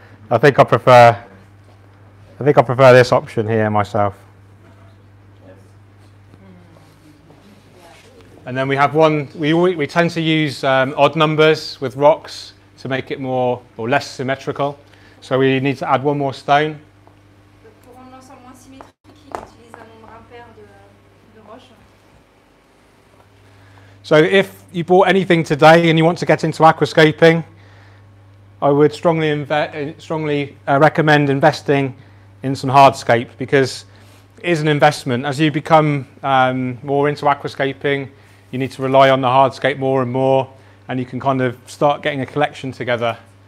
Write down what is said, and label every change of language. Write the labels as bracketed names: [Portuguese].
[English] I think I prefer this option here myself. And then we have one. We tend to use odd numbers with rocks to make it more or less symmetrical. So we need to add one more stone. [French] Pour rendre l'ensemble moins symétrique, il utilise un nombre impair de roches. [English] So if you bought anything today and you want to get into aquascaping, I would strongly recommend investing in some hardscape, because it is an investment. As you become more into aquascaping, you need to rely on the hardscape more and more, and you can kind of start getting a collection together.